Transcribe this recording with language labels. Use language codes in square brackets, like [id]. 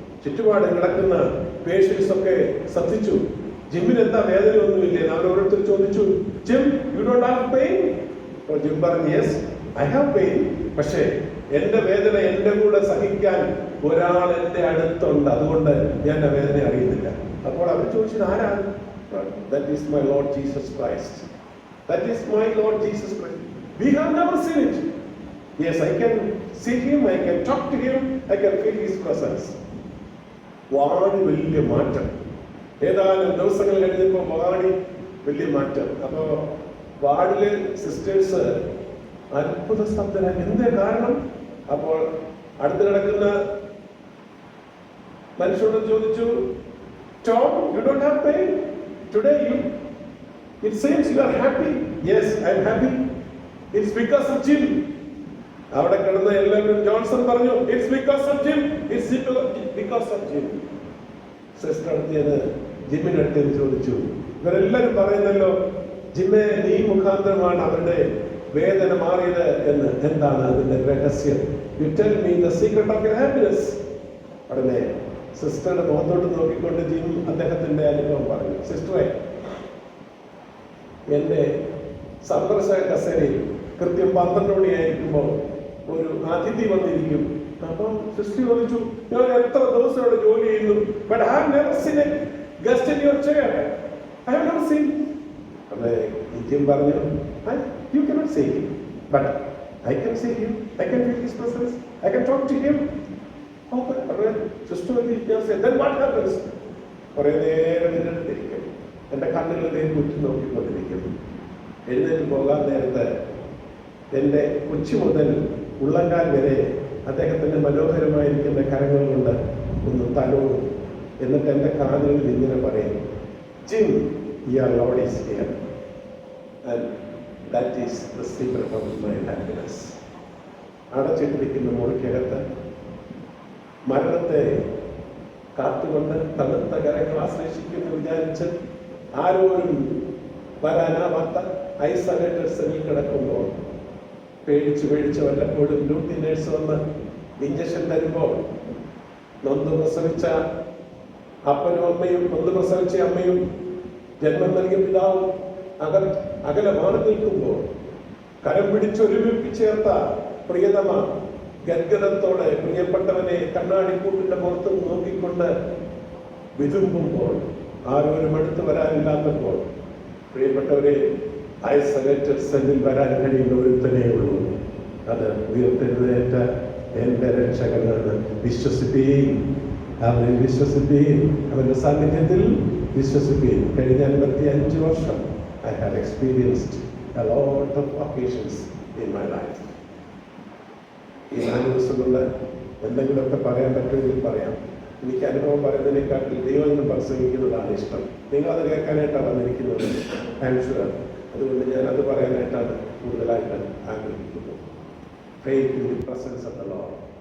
[ml] ചുറ്റുപാട് കിടക്കുന്ന പേഷ്യൻസ് ഒക്കെ ശ്രദ്ധിച്ചു. ജിമ്മിന് എന്താ വേദനയൊന്നുമില്ലേ? അവർ ഓരോരുത്തർ ചോദിച്ചു, [en] Jim, you don't have pain? [ml] Gym പറഞ്ഞു, [en] Yes I have pain. [ml] പക്ഷേ എന്റെ വേദന എന്റെ കൂടെ സഹിക്കാൻ ഒരാൾ എന്റെ അടുത്തുണ്ട്, അതുകൊണ്ട് ഞാൻ ആ വേദന അറിയുന്നില്ല. അപ്പോൾ അവർ ചോദിച്ചത് ആരാണ്? [en] That is my Lord Jesus Christ. That is my Lord Jesus Christ. We have never seen it. Yes, I can see him, I can talk to him, I can feel his presence. [ml] വാടി വലിയ മാറ്റം. ഏതാനും ദിവസങ്ങൾ കഴിഞ്ഞപ്പോൾ വാടി വലിയ മാറ്റം. അപ്പോ വാർഡിലെ സിസ്റ്റേഴ്സ് അത്ഭുത സ്തബ്ധരായി. എന്തേ കാരണം? അപ്പോൾ അടുത്ത് കിടക്കുന്ന മനുഷ്യരോട് ചോദിച്ചു, [en] Tom, you don't have pain? Today it seems you are happy. Yes, I am happy. It's because of Jim. [ml] അവിടെ കിടന്ന എല്ലാവരും ജോൺസൺ പറഞ്ഞു, [en] It's because of Jim. It's because of Jim. [ml] Sister അടുത്തത് ജിമ്മിന്റെ അടുത്ത് ചോദിച്ചു, ഇവരെല്ലാരും പറയുന്നല്ലോ ജിമ്മെ നീ മുഖാന്തരമാണ് അവരുടെ വേദന മാറിയത് എന്ന്. എന്താണ് അതിന്റെ രഹസ്യം? [en] You tell me the secret of your happiness. [ml] ഉടനെ സിസ്റ്ററുടെ മുഖത്തോട്ട് നോക്കിക്കൊണ്ട് ജിം അദ്ദേഹത്തിന്റെ അനുഭവം പറഞ്ഞു. സിസ്റ്ററെ, എന്റെ സന്ദർശക കസേരയിൽ കൃത്യം 12 മണിയായിരിക്കുമ്പോൾ ഒരു അതിഥി വന്നിരിക്കും. അപ്പം സിസ്റ്റർ ചോദിച്ചു, ഞാൻ എത്ര ദിവസം ഇവിടെ ജോലി ചെയ്യുന്നു, [en] but I have never seen a guest in your chair. I have never seen. [ml] അതെ, ജിം പറഞ്ഞു, [en] you cannot see him, but I can see him. I can feel his presence. I can talk to him. Then what happens? [ml] കുറേ നേരം നിന്നിരിക്കും, എന്റെ കണ്ണുകളിലേക്ക് കുറ്റി നോക്കിക്കൊണ്ടിരിക്കും. എഴുന്നേറ്റ് പോകാൻ നേരത്ത് എന്റെ കൊച്ചു മുതൽ ഉള്ളങ്കാൽ വരെ അദ്ദേഹത്തിന്റെ മനോഹരമായിരിക്കുന്ന കരങ്ങൾ കൊണ്ട് ഒന്ന് തലോടും. എന്നിട്ട് എന്റെ കാതുകളിൽ ഇങ്ങനെ പറയും, [en] Jim, your Lord is here, and that is the secret of my happiness. [ml] അടച്ചിട്ടിരിക്കുന്ന മുറിക്കകത്ത് മരണത്തെ കാത്തുകൊണ്ട് തണുത്ത കരങ്ങൾ ആശ്ലേഷിക്കുമെന്ന് വിചാരിച്ച് ആരോരും വരാനാവാത്ത ഐസൊലേറ്റഡ് സെല്ലിൽ കിടക്കുമ്പോൾ പേടിച്ച് വല്ലപ്പോഴും ഡ്യൂട്ടി നേഴ്സ് വന്ന് ഇഞ്ചക്ഷൻ തരുമ്പോൾ നൊന്ത് പ്രസവിച്ച അപ്പനും അമ്മയും, നൊന്ത് പ്രസവിച്ച അമ്മയും ജന്മം നൽകിയ പിതാവും അകലെ മാറി നിൽക്കുമ്പോൾ കരം പിടിച്ചൊരുമിപ്പിച്ചേർത്ത പ്രിയതമ ഗദ്ഗതത്തോടെ പ്രിയപ്പെട്ടവനെ കണ്ണാടിക്കൂട്ടിന്റെ പുറത്ത് നോക്കിക്കൊണ്ട് വിതുമ്പുമ്പോൾ, ആരോരും അടുത്ത് വരാനില്ലാത്തപ്പോൾ, പ്രിയപ്പെട്ടവരെ ഐസൊലേറ്റഡ് സെല്ലിൽ വരാൻ കഴിയുന്ന ഒരുത്തനേ ഉള്ളൂ. അത് ഉയർത്തെഴുന്നേറ്റ എന്റെ രക്ഷകനാണ്. വിശ്വസിപ്പീൻ, അവനിൽ വിശ്വസിപ്പീൻ, അവന്റെ സാന്നിധ്യത്തിൽ വിശ്വസിപ്പീൻ. കഴിഞ്ഞ 55 വർഷം [en] I have experienced a lot of occasions in my life. [ml] ഈ 4 ദിവസം കൊണ്ട് എന്തെങ്കിലുമൊക്കെ പറയാൻ പറ്റുമെങ്കിൽ പറയാം. എനിക്ക് അനുഭവം പറയുന്നതിനെക്കാട്ടിൽ ദൈവം പ്രസംഗിക്കുന്നതാണ് ഇഷ്ടം. നിങ്ങളത് കേൾക്കാനായിട്ടാണ് വന്നിരിക്കുന്നത്, [en] I am sure. [ml] അതുകൊണ്ട് ഞാനത് പറയാനായിട്ടാണ് കൂടുതലായിട്ട് ആഗ്രഹിക്കുന്നത്. [en] Faith in the presence of the Lord.